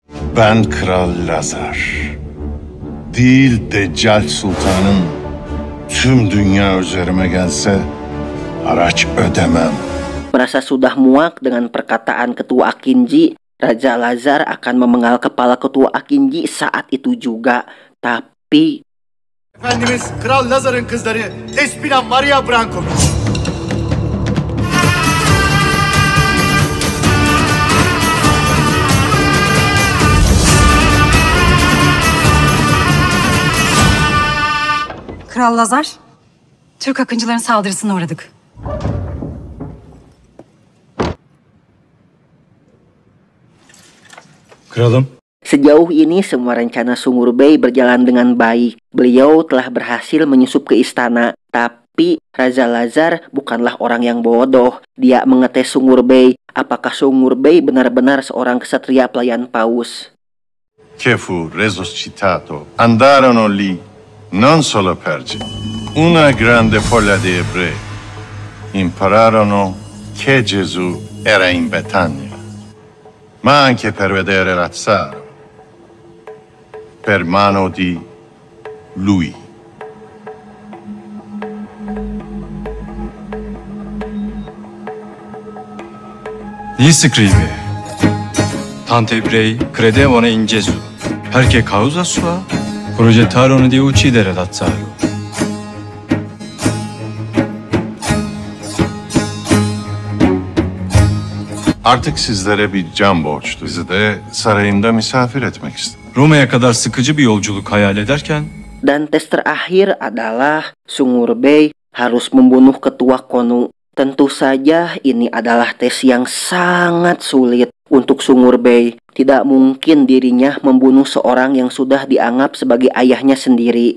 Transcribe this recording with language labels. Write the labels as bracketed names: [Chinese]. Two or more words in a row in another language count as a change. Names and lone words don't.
[Turkish] Ben Kral Lazar. Değil Deccal Sultan'ın tüm dünya üzerime gelse haraç ödemem. [Indonesian] Merasa sudah muak dengan perkataan Ketua Akinji, Raja Lazar akan memenggal kepala Ketua Akinji saat itu juga. Tapi [Turkish] Efendimiz Kral Lazar'ın kızları Despina Maria Brankovic. Kral Lazar, Türk akıncıların saldırısına uğradık. Kralım. [Indonesian] sejauh ini semua rencana Sungurbay berjalan dengan baik. Beliau telah berhasil menyusup ke istana. Tapi Raja Lazar bukanlah orang yang bodoh. Dia mengetes Sungurbay. Apakah Sungurbay benar-benar seorang ksatria pelayan paus? [Italian] Che fu resuscitato. Andarono lì non solo per una grande folla di ebrei. Impararono che Gesù era in Betania, ma anche per vedere Lazzaro per mano di lui. Gli scrive, tanti ebrei credevano in Gesù, perché causa sua progettarono di uccidere Lazzaro. [Turkish] Artık sizlere bir can borçlu. Bizi de sarayımda misafir etmek istedim. Roma'ya kadar sıkıcı bir yolculuk hayal ederken [Indonesian] Dan tes terakhir adalah Sungurbay harus membunuh Ketua Konu. Tentu saja ini adalah tes yang sangat sulit untuk Sungurbay. Tidak mungkin dirinya membunuh seorang yang sudah dianggap sebagai ayahnya sendiri.